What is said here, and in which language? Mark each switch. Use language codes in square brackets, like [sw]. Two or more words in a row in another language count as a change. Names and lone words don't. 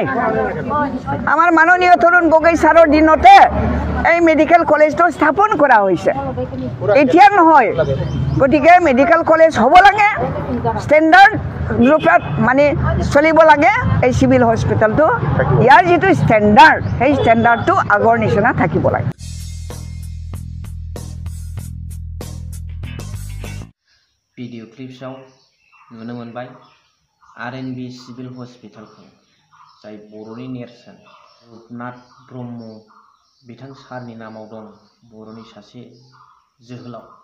[as] আমাৰ মাননীয় তৰুণ গগৈ ছাৰৰ দিনতে এই মেডিকেল কলেজটো স্থাপন কৰা হৈছে, এতিয়া নহয়। গতিকে মেডিকেল কলেজ হ'ব লাগে, ষ্টেণ্ডাৰ্ড ৰূপত মানে চলিব লাগে এই চিভিল হস্পিটেলটো। ইয়াৰ যিটো ষ্টেণ্ডাৰ্ড সেই ষ্টেণ্ডাৰ্ডটো আগৰ নিচিনা থাকিব লাগে। [en] video clips [brx] नुनो मोनबाय आरएनबि सिभिल हस्पिटालखौ जाय बर'नि नेरसोन रुपनाथ ब्रह्म बिथां सारनि नामाव दं, बर'नि सासे जोहोलाव।